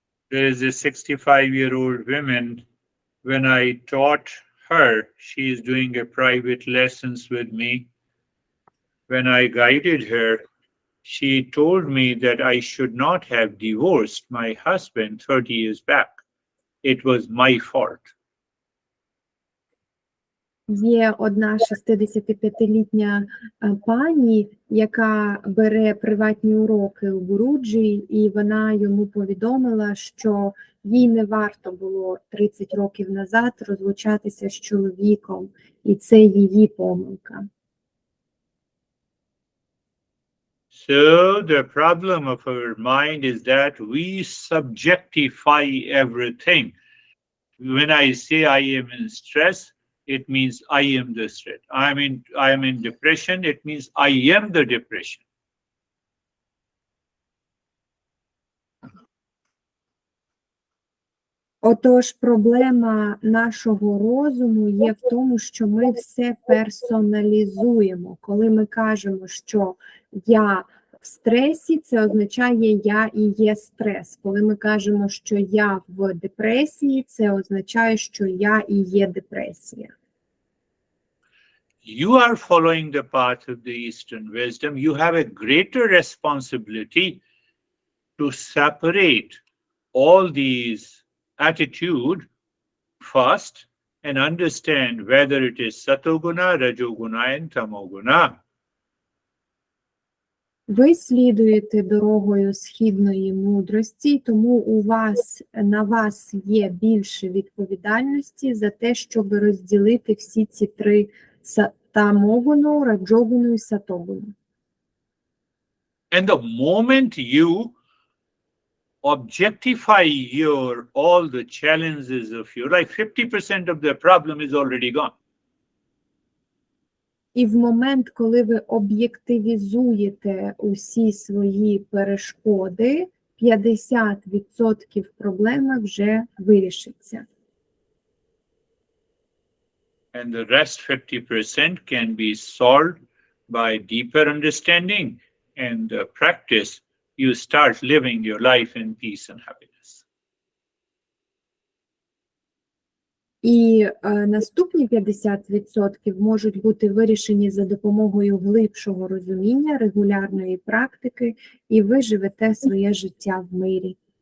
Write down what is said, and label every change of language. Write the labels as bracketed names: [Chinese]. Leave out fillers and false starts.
[English] There is a 65-year-old woman. When I taught her, she is doing a private lessons with me. When I guided her, she told me that I should not have divorced my husband 30 years back. It was my fault. [Ukrainian] Є одна 65-літня пані, яка бере приватні уроки у Буруджі, і вона йому повідомила, що їй не варто було 30 років назад розлучатися з чоловіком, і це її помилка. [English] So the problem of our mind is that we subjectify everything. When I say I am in stress, it means I am the stress. I am in depression, it means I am the depression. [Ukrainian] Отож, проблема нашого розуму є в тому, що ми все персоналізуємо. Коли ми кажемо, що я в стресі, це означає я і є стрес. Коли ми кажемо, що я в депресії, це означає, що я і є депресія. [English] You are following the path of the Eastern wisdom. You have a greater responsibility to separate all these attitude first and understand whether it is satoguna, rajoguna and tamoguna. [Ukrainian] Ви слідуєте дорогою східної мудрості, тому на вас є більше відповідальності за те, щоб розділити всі ці три тамогуну, раджогуну і сатогуну. [English] And the moment you objectify all the challenges of your life, 50% of the problem is already gone. [Ukrainian] І в момент, коли ви об'єктивізуєте усі свої перешкоди, 50% проблеми вже вирішиться. [English] And the rest 50% can be solved by deeper understanding and practice. You start living your life in peace and happiness. [Ukrainian] І наступні 50% можуть бути вирішені за допомогою глибшого розуміння, регулярної практики, і ви живете своє життя в мирі.